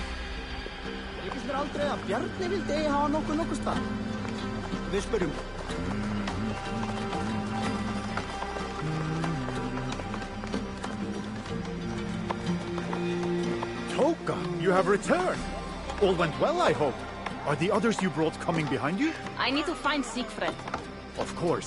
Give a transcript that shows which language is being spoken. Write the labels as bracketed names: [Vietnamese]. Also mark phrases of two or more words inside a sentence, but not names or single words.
[Icelandic] Líkist mér aldrei að Bjarni vildi eigi hafa nokkuð stað. Við spyrjum. [English] Toka, you have returned. All went well, I hope. Are the others you brought coming behind you? I need to find Siegfried. Of course.